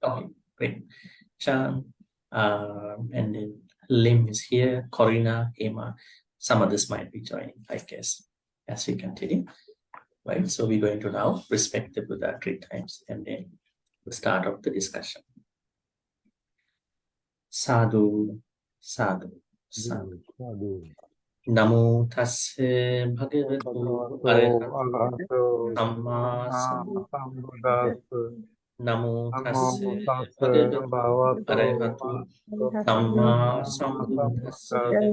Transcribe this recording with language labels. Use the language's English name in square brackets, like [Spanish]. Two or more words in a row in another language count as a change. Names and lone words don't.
[English] Okay, great. Chan, and then Lim is here, Corina, Emma. Some others might be joining, I guess, as we continue. Right, so we're going to now respect the Buddha 3 times and then the start of the discussion. [Pali] Sadhu, sadhu, sadhu. Namo tasse bhagavato arahato samma sambuddhassa. Namo tasse bhagavato arahato samma sambuddhassa.